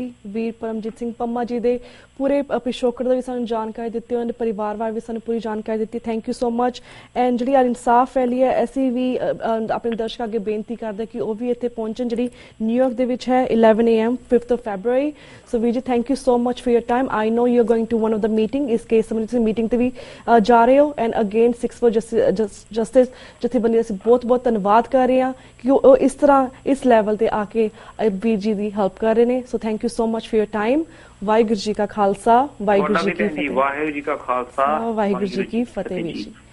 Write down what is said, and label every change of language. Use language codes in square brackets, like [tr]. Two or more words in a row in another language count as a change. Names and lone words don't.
[pa] ਵੀਰ ਪਰਮਜੀਤ ਸਿੰਘ ਪੰਮਾ ਜੀ ਦੇ ਪੂਰੇ ਪਿਛੋਕੜ ਦਾ ਵੀ ਸਾਨੂੰ ਜਾਣਕਾਰੀ ਦਿੱਤੀ, ਉਹਨਾਂ ਦੇ ਪਰਿਵਾਰ ਬਾਰੇ ਵੀ ਸਾਨੂੰ ਪੂਰੀ ਜਾਣਕਾਰੀ ਦਿੱਤੀ। [en] thank you so much. [pa] ਐਂਡ ਜਿਹੜੀ ਇਨਸਾਫ ਰੈਲੀ ਹੈ, ਅਸੀਂ ਵੀ ਆਪਣੇ ਦਰਸ਼ਕਾਂ ਅੱਗੇ ਬੇਨਤੀ ਕਰਦੇ ਕਿ ਉਹ ਵੀ ਇੱਥੇ ਪਹੁੰਚਣ, ਜਿਹੜੀ ਨਿਊਯਾਰਕ ਦੇ ਵਿੱਚ ਹੈ 11 [en] AM 5th of February। ਸੋ [pa] ਵੀਰ ਜੀ, [en] thank you so much for your time. I know you are going to one of the meeting, [pa] ਇਸ ਕੇਸ ਸੰਬੰਧੀ ਤੁਸੀਂ ਮੀਟਿੰਗ ਤੇ ਵੀ ਜਾ ਰਹੇ ਹੋ। [en] and again [pa] 6 [en] for justice [pa] ਜਥੇਬੰਦੀ ਅਸੀਂ ਬਹੁਤ ਬਹੁਤ ਧੰਨਵਾਦ ਕਰ ਰਹੇ ਹਾਂ ਕਿ ਉਹ ਇਸ ਤਰ੍ਹਾਂ ਇਸ ਲੈਵਲ ਤੇ ਆ ਕੇ ਵੀਰ ਜੀ ਦੀ ਹੈਲਪ ਕਰ ਰਹੇ ਨੇ। [en] so thank you so much for your time. [pa] ਵਾਹਿਗੁਰੂ ਜੀ ਕਾ ਖਾਲਸਾ, ਵਾਹਿਗੁਰੂ ਜੀ ਕੀ ਫਤਿਹ। ਵਾਹਿਗੁਰੂ ਜੀ ਕਾ ਖਾਲਸਾ, ਵਾਹਿਗੁਰੂ ਜੀ ਕੀ ਫਤਿਹ ਵੀਰ ਜੀ।